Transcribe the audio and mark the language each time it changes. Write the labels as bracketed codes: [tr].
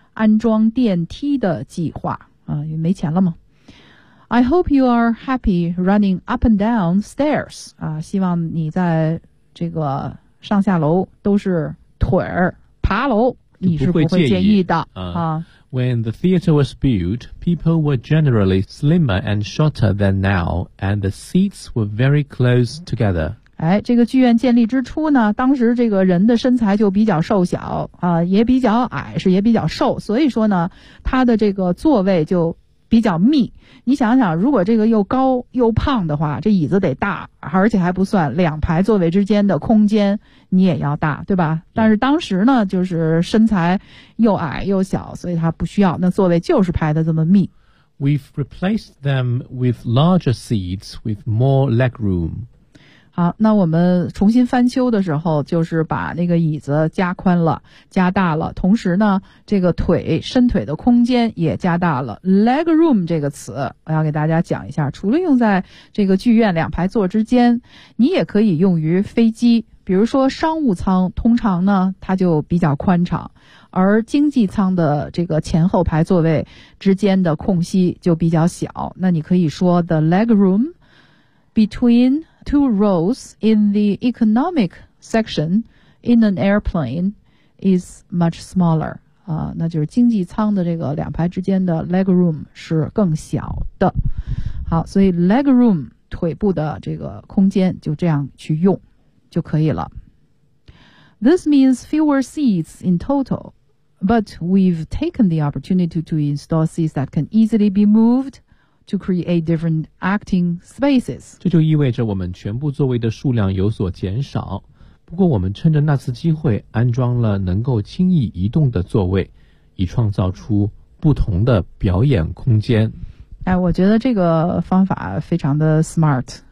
[zh] 安装电梯的计划啊，也没钱了吗？ [en] I hope you are happy running up and down stairs. [zh] 啊，希望你在这个上下楼都是腿儿爬楼，你是不会介意的啊。 [en] When the theater was built, people were generally slimmer and shorter than now, and the seats were very close together. [zh] 哎，这个剧院建立之初呢，当时这个人的身材就比较瘦小啊，也比较矮，是也比较瘦，所以说呢，他的这个座位就比较密，你想想，如果这个又高又胖的话，这椅子得大，而且还不算两排座位之间的空间你也要大，对吧？但是当时呢，就是身材又矮又小，所以他不需要，那座位就是排的这么密。 [en] We've replaced them with larger seats with more leg room. [zh] 好，那我们重新翻修的时候，就是把那个椅子加宽了，加大了，同时呢，这个腿，伸腿的空间也加大了。 Leg room 这个词，我要给大家讲一下，除了用在这个剧院两排座之间，你也可以用于飞机，比如说商务舱，通常呢，它就比较宽敞，而经济舱的这个前后排座位之间的空隙就比较小，那你可以说 [en] the leg room between two rows in the economic section in an airplane is much smaller. [zh] 啊，那就是经济舱的这个两排之间的 leg room 是更小的。好，所以 leg room 腿部的这个空间就这样去用就可以了。 [en] This means fewer seats in total, but we've taken the opportunity to install seats that can easily be moved to create different acting spaces. [zh] 这就意味着我们全部座位的数量有所减少，不过我们趁着那次机会安装了能够轻易移动的座位，以创造出不同的表演空间。哎，我觉得这个方法非常的 smart。